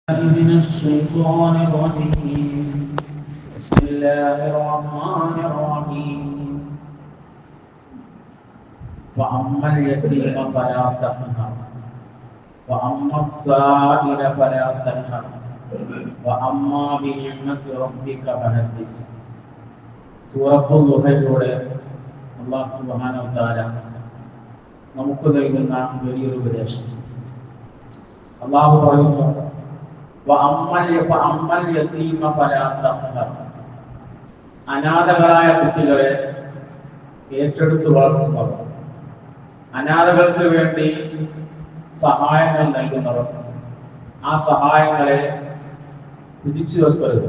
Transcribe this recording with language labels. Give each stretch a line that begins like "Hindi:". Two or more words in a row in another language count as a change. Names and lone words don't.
Arabic: من الشيطان الرجيم بسم الله الرحمن الرحيم فأما اليتيم فلا تقهر وأما السائل فلا تنهر وأما بنعمة ربك فحدث.
Malayalam: സൂറത്തുൽ ദുഹയിലൂടെ
Arabic: الله سبحانه وتعالى
Malayalam: നമുക്ക് നൽകുന്ന വലിയൊരു ഉപദേശം. അല്ലാഹു പറയുന്നു,
Arabic: وأما اليتيم فلا تقهر.
Malayalam: അനാഥകളായ കുട്ടികളെ ഏറ്റെടുത്തു വളർത്തുന്നവർ, അനാഥകൾക്ക് വേണ്ടി സഹായങ്ങൾ നൽകുന്നവർ, ആ സഹായങ്ങളെ പിടിച്ചു വെക്കരുത്.